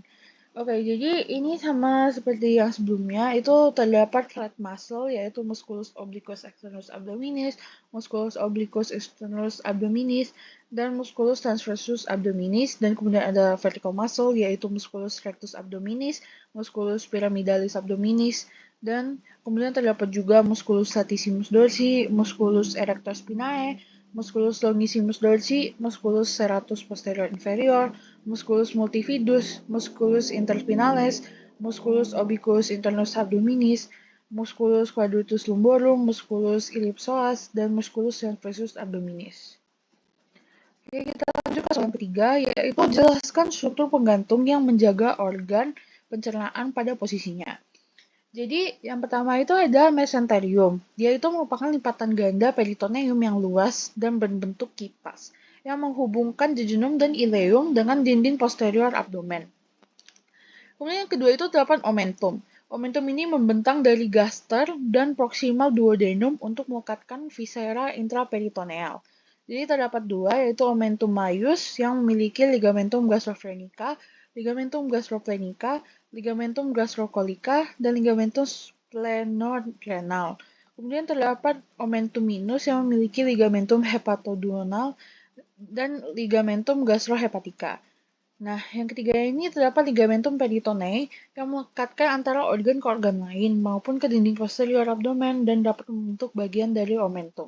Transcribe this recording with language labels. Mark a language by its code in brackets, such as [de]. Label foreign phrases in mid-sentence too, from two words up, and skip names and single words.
[id] Oke, jadi ini sama seperti yang sebelumnya, itu terdapat [en] flat muscle, [id] yaitu [la] musculus obliquus externus abdominis, musculus obliquus externus abdominis, dan musculus transversus abdominis, [id] dan kemudian ada [en] vertical muscle, [la] yaitu musculus rectus abdominis, musculus pyramidalis abdominis, [id] dan kemudian terdapat juga [la] musculus latissimus dorsi, musculus erector spinae, musculus longissimus dorsi, musculus serratus posterior inferior, musculus multifidus, musculus interspinalis, musculus obliquus internus abdominis, musculus quadratus lumborum, musculus ellipsoas, dan musculus transversus abdominis. [id] Oke, kita lanjut ke soal yang ketiga, yaitu jelaskan struktur penggantung yang menjaga organ pencernaan pada posisinya. Jadi, yang pertama itu ada mesenterium. Dia itu merupakan lipatan ganda peritoneum yang luas dan berbentuk kipas, yang menghubungkan jejunum dan ileum dengan dinding posterior abdomen. Kemudian yang kedua itu terdapat omentum. Omentum ini membentang dari gaster dan proximal duodenum untuk melekatkan [la] viscera intraperitoneal. [id] Jadi terdapat dua, yaitu [la] omentum maius [id] yang memiliki [la] ligamentum gastrophrenica, ligamentum gastroplenica, ligamentum gastrocolica, [id] dan [la] ligamentum splenorenal. [id] Kemudian terdapat [la] omentum minus [id] yang memiliki [la] ligamentum hepatoduodenal [id] dan [la] ligamentum gastrohepatica. [id] Nah, yang ketiga ini terdapat [la] ligamentum peritoneae [id] yang melekatkan antara organ ke organ lain maupun ke dinding [la] posterior abdomen [id] dan dapat membentuk bagian dari omentum.